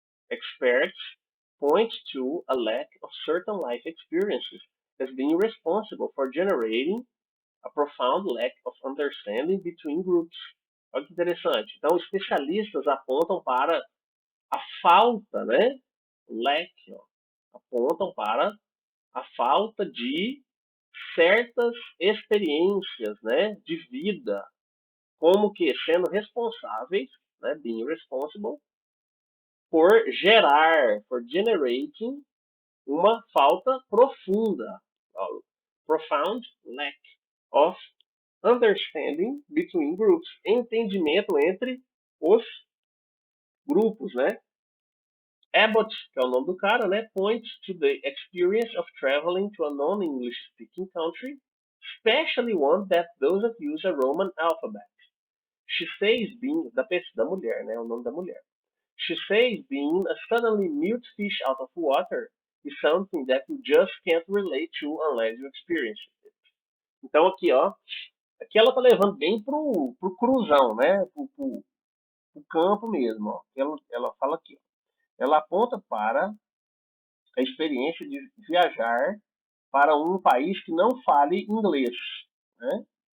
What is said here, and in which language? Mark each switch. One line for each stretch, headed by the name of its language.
English: Experts point to a lack of certain life experiences as being responsible for generating a profound lack of understanding between groups.
Portuguese: Olha que interessante. Então, especialistas apontam para a falta, né? Lack, ó, apontam para a falta de certas experiências, né, de vida, como que sendo responsáveis, né,
English: being responsible,
Portuguese: por gerar, por generating uma falta profunda,
English: profound lack of understanding between groups,
Portuguese: entendimento entre os grupos, né?
English: Abbott,
Portuguese: que é o nome do cara, né,
English: points to the experience of traveling to a non-English speaking country, especially one that doesn't use a Roman alphabet. She says being
Portuguese: da mulher, né, o nome da mulher.
English: She says being a suddenly mute fish out of water is something that you just can't relate to unless you experience it.
Portuguese: Então aqui, ó, aqui ela tá levando bem pro cruzão, né, pro campo mesmo, ó. Ela fala aqui, ó. Ela aponta para a experiência de viajar para um país que não fale inglês, né?